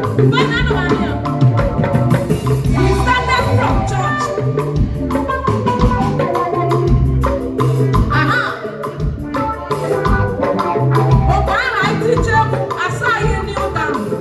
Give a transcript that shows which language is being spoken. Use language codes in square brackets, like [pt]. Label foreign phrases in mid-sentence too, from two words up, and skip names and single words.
[ig] Mmadụ anụmanụ ya. [en] We started from church. Aha. [ig] Oge ahụ anyị tiche egwu, asa anyị [en] kneel down.